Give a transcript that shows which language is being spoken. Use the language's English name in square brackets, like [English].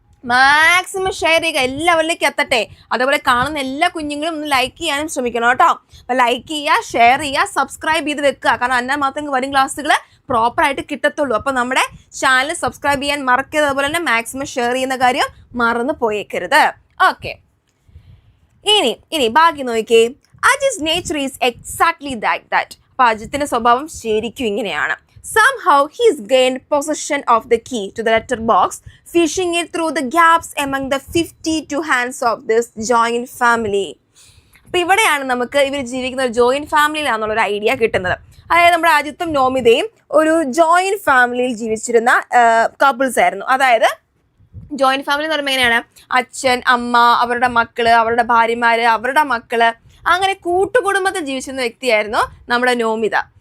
[Malayalam] Maximum share ചെയ്യുക, എല്ലാവരിലേക്ക് എത്തട്ടെ. അതുപോലെ കാണുന്ന എല്ലാ കുഞ്ഞുങ്ങളും ഒന്ന് ലൈക്ക് ചെയ്യാനും ശ്രമിക്കണം കേട്ടോ. അപ്പോൾ ലൈക്ക് ചെയ്യുക, ഷെയർ ചെയ്യുക, സബ്സ്ക്രൈബ് ചെയ്ത് വെക്കുക, കാരണം എന്നാൽ മാത്രമേ വരും ക്ലാസ്സുകൾ പ്രോപ്പറായിട്ട് കിട്ടത്തുള്ളൂ. അപ്പോൾ നമ്മുടെ ചാനൽ സബ്സ്ക്രൈബ് ചെയ്യാൻ മറക്കരുത്, അതുപോലെ തന്നെ മാക്സിമം ഷെയർ ചെയ്യുന്ന കാര്യം മറന്നു പോയേക്കരുത്. ഓക്കെ, ഇനി ബാക്കി നോക്കിയേ. [English] Ajit's nature is exactly that. [Malayalam] അപ്പോൾ അജിത്തിന്റെ സ്വഭാവം ശരിക്കും ഇങ്ങനെയാണ്. [English] Somehow he's gained possession of the key to the letter box, fishing it through the gaps among the 52 hands of this joint family. [Malayalam] അപ്പോൾ ഇവിടെയാണ് നമുക്ക് ഇവർ ജീവിക്കുന്ന ഒരു ജോയിൻറ്റ് ഫാമിലിയിലാണെന്നുള്ളൊരു ഐഡിയ കിട്ടുന്നത്. അതായത് നമ്മുടെ അജിത്തും നോമിതയും ഒരു ജോയിൻറ്റ് ഫാമിലിയിൽ ജീവിച്ചിരുന്ന കപ്പിൾസ് ആയിരുന്നു. അതായത് ജോയിൻറ്റ് ഫാമിലി എന്ന് പറയുമ്പോൾ എങ്ങനെയാണ്, അച്ഛൻ, അമ്മ, അവരുടെ മക്കള്, അവരുടെ ഭാര്യമാര്, അവരുടെ മക്കള്, അങ്ങനെ കൂട്ടുകുടുംബത്തിൽ ജീവിച്ചിരുന്ന വ്യക്തിയായിരുന്നു നമ്മുടെ നോമിത.